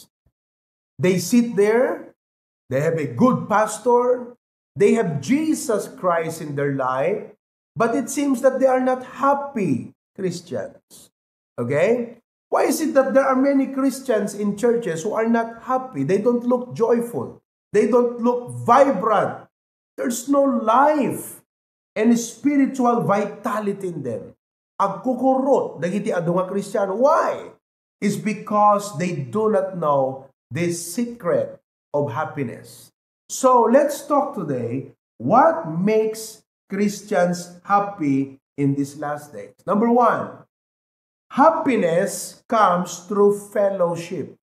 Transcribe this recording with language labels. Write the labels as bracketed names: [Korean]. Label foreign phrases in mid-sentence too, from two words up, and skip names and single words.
[English] They sit there, they have a good pastor, they have Jesus Christ in their life, but it seems that they are not happy Christians. Okay? Why is it that there are many Christians in churches who are not happy? They don't look joyful. They don't look vibrant. There's no life and spiritual vitality in them. [Iloko] Agkukurot, dagiti adu nga Kristiyano. [English] Why? It's because they do not know the secret of happiness. So let's talk today, what makes Christians happy in these last days? Number one, happiness comes through fellowship.